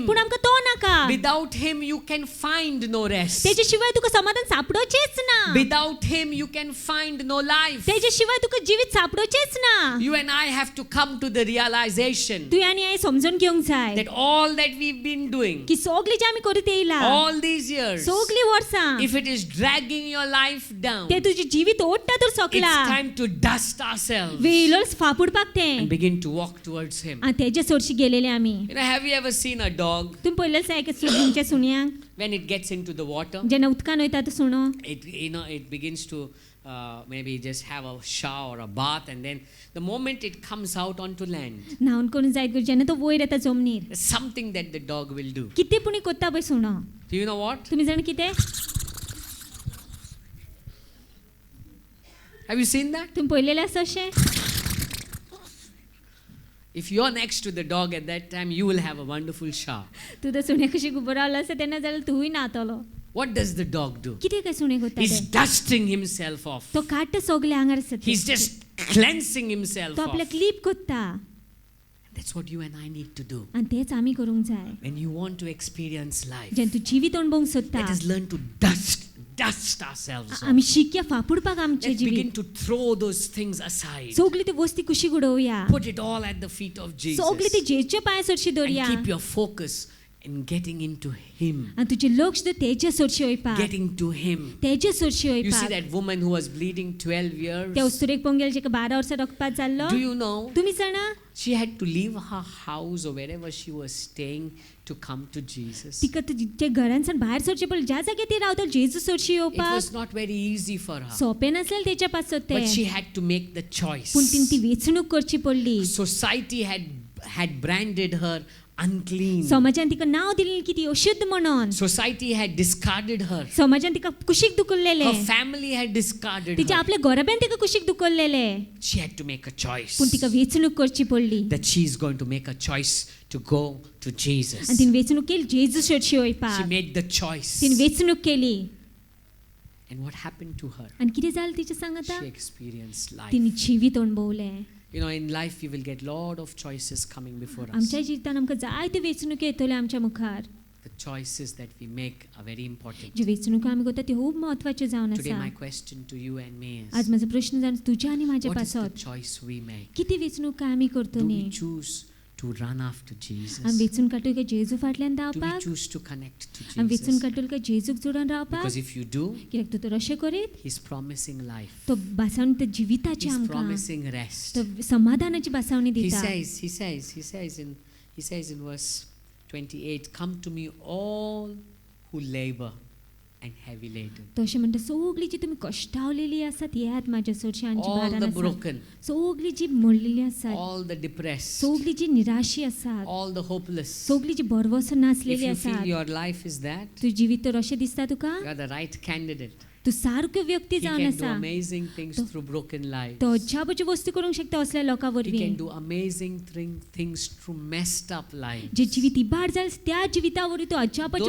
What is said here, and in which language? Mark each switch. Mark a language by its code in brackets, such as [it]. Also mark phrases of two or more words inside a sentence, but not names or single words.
[kok] पूण आमकां तो नाका. [en] Without him, you can find no rest. [kok] तेच्या शिवाय तुका समाधान सापडोचेच ना. [en] Without him, you can find no life. [kok] तेच्या शिवाय तुका जिवीत सापडोचेच ना. [en] You and I have to come to the realization [kok] तूं आनी हांवें समजून घेवंक जाय [en] that all that we've been doing [kok] की सगळी जी आमी करीत येयला [en] all these years, [kok] सगळी वर्सां [en] if it is dragging your life down, [kok] ते तुजी जिवीत ओडटा तर [en] it's [kok] सकला [en] time to dust ourselves [kok] वेलो फापुडपाक ते [en] and begin to walk towards him. [kok] आनी तेजे सोडशी गेलेले आमी. [en] You know, have you ever seen a dog [kok] तुमी पळयलें आसा एक तुमच्या सुणयांक [en] when it gets into the water? [kok] जेन्ना उदकान वयता तो सुणो [en] It begins to maybe just have a shower or a bath, and then the moment it comes out onto land, [kok] न्हावन करून जायत कर जेन्ना तो वयर येता जमनीर [en] there's something that the dog will do. [kok] कितें पुणी कोत्ता पळय सुणो. [en] Do you know what? [kok] तुमी जाण कितें [en] Have you seen that? [kok] तुम्ही पळयलेलें आसा अशें? [en] If you're next to the dog at that time, you will have a wonderful shower. [kok] तूं तर सुण्या कशी उबो रावलो आसा तेन्ना जाल्यार तूंय न्हातलो. [en] What does the dog do? [kok] कितें काय सुणे करता [en] He's [kok] ते? [en] dusting himself off. [kok] तो काडटा सगळे आंगार आसा [en] He's just cleansing himself [kok] तो [en] off. [kok] आपल्याक क्लीप करता. [en] That's what you and I need to do. [kok] आनी तेच आमी करूंक जाय. [en] When you want to experience life, [kok] जेन्ना तूं जिवीत अणभवूंक सोदता, [en] let us learn to dust ourselves off. [kok] आमी शिकया फापुडपाक आमचें [en] Let's begin [kok] जिवीत. [en] to throw those things aside. [kok] सगळी ती वस्ती कुशीक उडोवया. [en] Put it all at the feet of Jesus. [kok] सगळी ती जेजूच्या पांयां सरशी दवरया. [en] And keep your focus in getting into Him. [kok] आनी तुजें लक्ष तेजे सरशी वयपाक. [en] Getting to Him. [kok] तेजे सरशी [en] You see [kok] वयपाक. [en] that woman who was bleeding 12 years? [kok] त्या उस्तुरेक पळोवंक गेल्यार जेका 12 वर्सां रक्तपात जाल्लो. [en] Do you know? [kok] तुमी जाणा? [en] She had to leave her house or wherever she was staying to come to Jesus. [kok] तिका ते घरांसान भायर सरचें पडलें. ज्या जाग्यार ती रावता जेजू सरशी [en] It [kok] येवपाक. [en] was not very easy for her. [kok] सोंपें नासलें तेच्या पासत तें. [en] But she had to make the choice. [kok] पूण तिणें ती वेंचणूक करची पडली. [en] Society had branded her unclean. [kok] समाजान तिका नांव दिलें की ती अशुद्ध म्हणून. [en] Society had discarded her. [kok] समाजान तिका कुशीक दुखल्लेलें. [en] Her family had discarded [kok] तिच्या [en] her. [kok] आपल्या घराब्यान तिका कुशीक दुखल्लेलें. [en] She had to make a choice. [kok] पूण तिका वेंचणूक करची पडली. [en] That she is going to make a choice to go to Jesus. [kok] आनी तिणें वेंचणूक केली जेजू सरशी [en] She [kok] वयपाक. [en] made the choice. [kok] तिणें वेंचणूक केली. [en] And what happened to her? [kok] आनी कितें जालें तिच्या सांगाता? [en] She experienced life. [kok] तिणें जिवीत अणभवलें. [en] You know, in life we will get lot of choices coming before us. [kok] आमच्या जिवितान आमकां जायत्यो वेंचणुको येतल्यो आमच्या मुखार. [en] The choices that we make are very important. [kok] ज्यो वेंचणुको आमी करता त्यो खूब म्हत्वाच्यो जावन [en] Today my [kok] आसा. [en] question to you and me [kok] आज [en] is, [kok] माझो प्रश्न जावन तुज्या आनी म्हाज्या [en] what is the [kok] पासत [en] choice we make? [kok] कितें वेंचणुको आमी करता [en] Do [kok] न्ही? [en] we choose to run after [kok] आमी [en] Jesus? [kok] वेंचून काडटलो काय जेजू फाटल्यान [en] Do we [kok] धांवपाक? [en] choose to connect to [kok] आमी वेंचून [en] Jesus? [kok] काडटलो काय जेजूक जोडून रावपाक? [en] Because if you do, [kok] कित्याक तूं तर अशें करीत [en] He's promising life. [kok] तो बासावणी ते जिविताची [en] He's [kok] आमकां [en] promising rest. [kok] तो समाधानाची बासावणी [en] He [kok] दिता. [en] says in verse 28, come to me all who labor and heavy laden. [kok] तो अशें म्हणटा सगळीं जी तुमी कश्टावलेलीं आसात येयात म्हाज्या सरशी आनी जी [en] All [kok] भारान [en] the [kok] आसात. [en] broken, [kok] सगळीं जी मरलेलीं आसात. [en] all the depressed, [kok] सगळीं जी निराशी आसात. [en] all the hopeless. [kok] सगळीं जी बरवस [en] If [kok] नासलेलीं [en] you feel [kok] आसात. [en] your life is that, [kok] तुझं जिवीत तर अशें दिसता तुका? [en] you are the right candidate. [kok] तू सारको व्यक्ती [en] He [kok] जावन [en] can do [kok] आसा. [en] amazing things [kok] तो- [en] through broken lives. [kok] तो अजापाच्यो वस्तू करूंक शकता असल्या लोकां [en] He [kok] वरवीं. [en] can do amazing things through messed up lives. [kok] जे जिवीत इबाड जाल त्या जिविता वरवीं तो अजापाच्यो